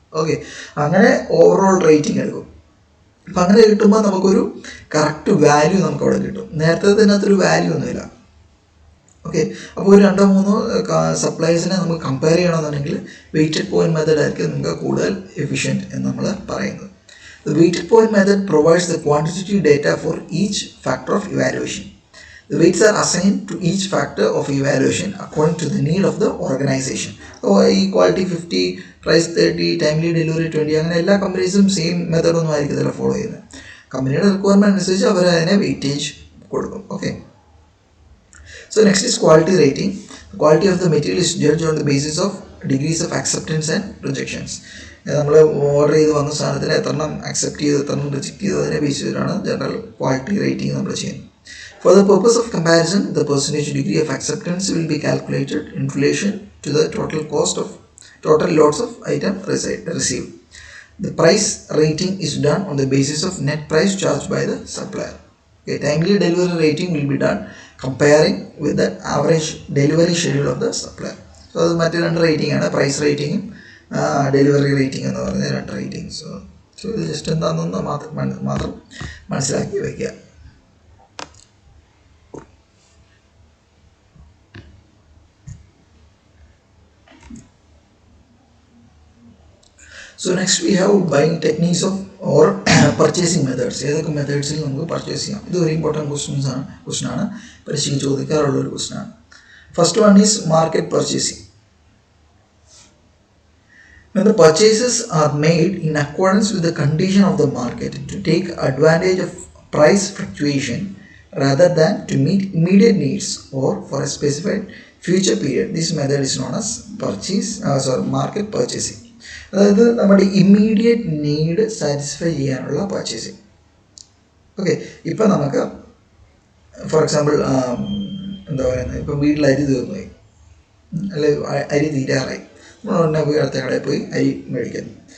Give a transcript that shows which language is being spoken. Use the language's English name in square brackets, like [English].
[Malayalam] Okay, അങ്ങനെ overall rating എടുക്കും. അപ്പം അങ്ങനെ കിട്ടുമ്പോൾ നമുക്കൊരു കറക്റ്റ് വാല്യൂ നമുക്ക് അവിടെ കിട്ടും. നേരത്തെ അതിനകത്തൊരു വാല്യൂ ഒന്നുമില്ല. ഓക്കെ, അപ്പോൾ ഒരു 2-3 സപ്ലൈസിനെ നമുക്ക് കമ്പയർ ചെയ്യണമെന്നുണ്ടെങ്കിൽ വെയ്റ്റഡ് പോയിന്റ് മെത്തേഡ് ആയിരിക്കും നിങ്ങൾക്ക് കൂടുതൽ എഫിഷ്യൻറ്റ് എന്ന് നമ്മൾ പറയുന്നത്. [English] The weighted point method provides the quantitative data for each factor of evaluation. The weights are assigned to each factor of evaluation according to the need of the organization. So, quality 50, price 30, timely delivery 20, [Malayalam] അങ്ങനെ എല്ലാ കമ്പനീസും same method ഒന്നും ആയിരിക്കത്തില്ല follow ചെയ്യുന്നത്. കമ്പനിയുടെ requirement അനുസരിച്ച് അവർ അതിനെ weightage കൊടുക്കും. [English] Okay, so next is quality rating. The quality of the material is judged on the basis of degrees of acceptance and rejections. [Malayalam] നമ്മൾ ഓർഡർ ചെയ്ത് വന്ന സാധനത്തിന് എത്രണ്ണം അക്സെപ്റ്റ് ചെയ്ത് എത്രണ്ണം റിജക്റ്റ് ചെയ്ത് അതിനെ ബേസ് ചെയ്തിട്ടാണ് ജനറൽ ക്വാളിറ്റി റേറ്റിംഗ് നമ്മൾ ചെയ്യുന്നത്. [English] For the purpose of comparison, the percentage degree of acceptance will be calculated in relation to the total lots of item received. The price rating is done on the basis of net price charged by the supplier. Okay, timely delivery rating will be done comparing with the average delivery schedule of the supplier. [Malayalam] So അത് മറ്റേ 2 rating ആണ്, price റേറ്റിംഗും delivery rating എന്ന് പറഞ്ഞ 2 rating. So ഇത് just എന്താണെന്ന് മാത്രം മനസ്സിലാക്കി വയ്ക്കുക. [English] So next we have buying techniques or purchasing methods. [Malayalam] ഏതൊക്കെ മെത്തേഡ്സിൽ നമുക്ക് പർച്ചേസ് ചെയ്യാം? ഇത് ഒരു ഇമ്പോർട്ടൻറ്റ് ക്വസ്റ്റൻ ആണ്, പരീക്ഷയ്ക്ക് ചോദിക്കാറുള്ള ഒരു ക്വസ്റ്റൻ ആണ്. [English] First one is market purchasing. When the purchases are made in accordance with the condition of the market to take advantage of price fluctuation rather than to meet immediate needs or for a specified future period, this method is known as market purchasing. [Malayalam] അതായത് നമ്മുടെ immediate need satisfy ചെയ്യാനുള്ള purchasing. Okay, ഇപ്പം നമുക്ക് for example എന്താ പറയുന്നത്, ഇപ്പം വീട്ടിൽ അരി തീർന്നു പോയി, അല്ലെ അരി തീരാറായി, നമ്മൾ ഉടനെ പോയി അടുത്ത കടയിൽ പോയി അരി മേടിക്കുന്നു.